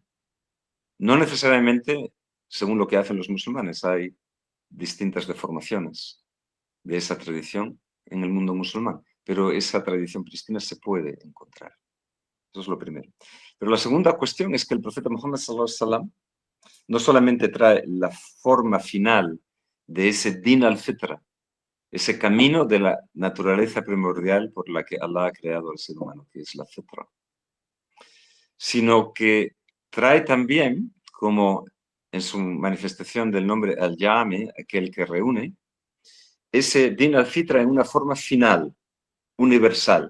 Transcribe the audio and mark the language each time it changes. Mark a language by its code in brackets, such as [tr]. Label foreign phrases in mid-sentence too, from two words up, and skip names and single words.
[es] No necesariamente según lo que hacen los musulmanes, hay distintas deformaciones de esa tradición en el mundo musulmán, pero esa tradición pristina se puede encontrar. Eso es lo primero. Pero la segunda cuestión es que el profeta Muhammad [ar] صلى الله عليه وسلم [es] no solamente trae la forma final de ese [ar] دين الفطرة, [es] ese camino de la naturaleza primordial por la que Allah ha creado al ser humano, que es la fitra, sino que trae también, como en su manifestación del nombre al-Jami, aquel que reúne, ese [ar] دين الفطرة [es] en una forma final, universal.